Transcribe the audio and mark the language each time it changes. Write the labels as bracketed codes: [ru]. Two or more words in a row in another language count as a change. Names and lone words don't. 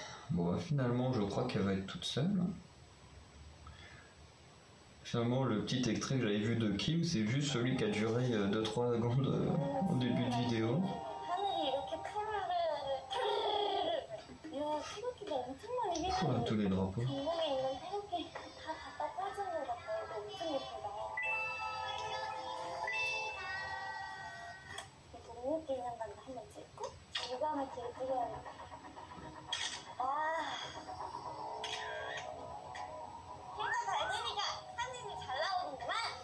[fr] Bon, bah, finalement, je crois qu'elle va être toute seule. Finalement, le petit extrait que j'avais vu de Kim, c'est juste celui qui a duré 2-3 secondes au début de vidéo. [ko] 하늘이 이렇게 야, 태극기가 엄청 많이 [fr] Voilà, tous les drapeaux. [ko] 전국에 있는 태극기 다 갖다 꽂은 것 같아요. 이거 엄청 예쁘다. 독립기 생각나 한번 찍고 유감을 뒤로 찍어야겠다. 와. 해가 잘 되니까 사진이 잘 나오는구만.